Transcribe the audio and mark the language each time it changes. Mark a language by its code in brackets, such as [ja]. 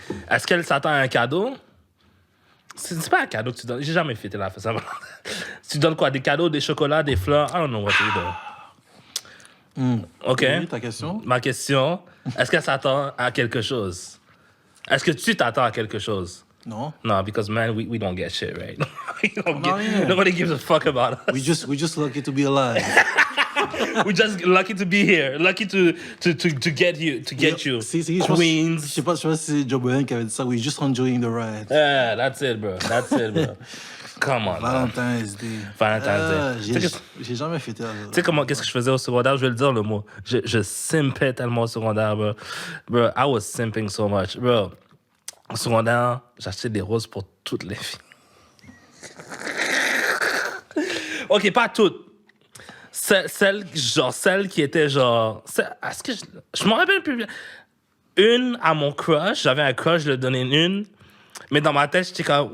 [fr] Est-ce qu'elle s'attend à un cadeau? C'est pas un cadeau que tu donnes. J'ai jamais fêté la fête. Tu donnes quoi? Des cadeaux, des chocolats, des fleurs? [en] I don't know what you do. OK. [fr] Oui, ta question? Ma question, est-ce qu'elle s'attend à quelque chose? Est-ce que tu t'attends à quelque chose? Non. [en] No, because man, we don't get shit, right? Nobody gives a fuck about us. We just lucky to be alive. We're just lucky to be here, lucky to get you, Queens. [fr] Je sais pas si c'est Joe Budden qui avait dit ça. [en] We're just enjoying the ride. Yeah, that's it, bro. Come on. [fr] Valentine's Day. J'ai jamais fêté ça. Tu sais qu'est-ce que je faisais au secondaire? Je vais le dire le mot. Je simpais tellement au secondaire, bro. [en] Bro, I was simping so much, bro. [fr] Au secondaire, j'achetais des roses pour toutes les filles. OK, pas toutes. Celle qui était genre... Est-ce que je m'en rappelle plus bien. Une à mon crush. J'avais un crush, je lui donnais une. Mais dans ma tête, j'étais comme...